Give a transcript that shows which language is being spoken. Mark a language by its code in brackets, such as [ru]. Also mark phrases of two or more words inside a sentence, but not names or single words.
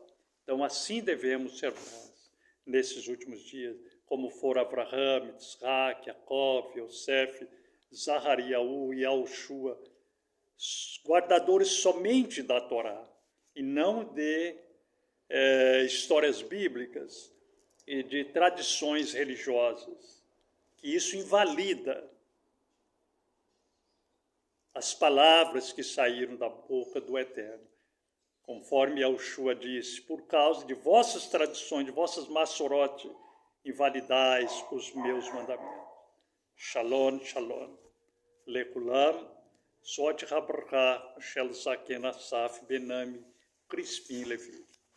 [pt] Então, assim devemos ser nós, nesses últimos dias, como foram Abraham, Isaac, Jacob, Yosef, Zahariaú e Yahushua, guardadores somente da Torá, e não de histórias bíblicas e de tradições religiosas, que isso invalida as palavras que saíram da boca do Eterno. Conforme Yahushua disse, por causa de vossas tradições, de vossas massorote, invalidais os meus mandamentos. [he] שלום, שלום. לכולם, זאת הברכה, של זקן Asaf, Benami, Crispim Levi.